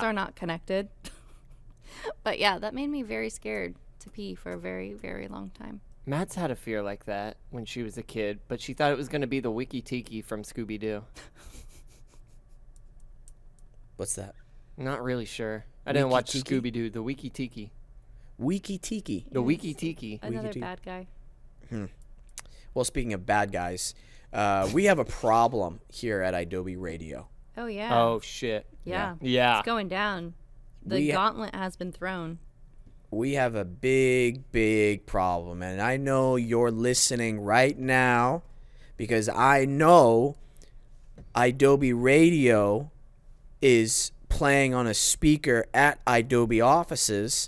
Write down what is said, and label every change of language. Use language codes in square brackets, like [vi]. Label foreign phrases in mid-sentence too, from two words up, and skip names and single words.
[en] those are not connected. But yeah, that made me very scared to pee for a very, very long time. Matt's had a fear like that when she was a kid, but she thought it was going to be the Wiki Tiki from Scooby Doo. What's that? Not really sure. I didn't watch Wiki-Tiki? Scooby Doo. The Wiki Tiki. Wiki Tiki. The Wiki Tiki. Another Wiki-tiki. bad guy. Well, speaking of bad guys, we have a problem here at Adobe Radio. Oh, yeah. Oh shit. yeah. Yeah. It's going down. The We- gauntlet has been thrown. We have a big, big problem. And I know you're listening right now because I know Adobe Radio is playing on a speaker at Adobe offices.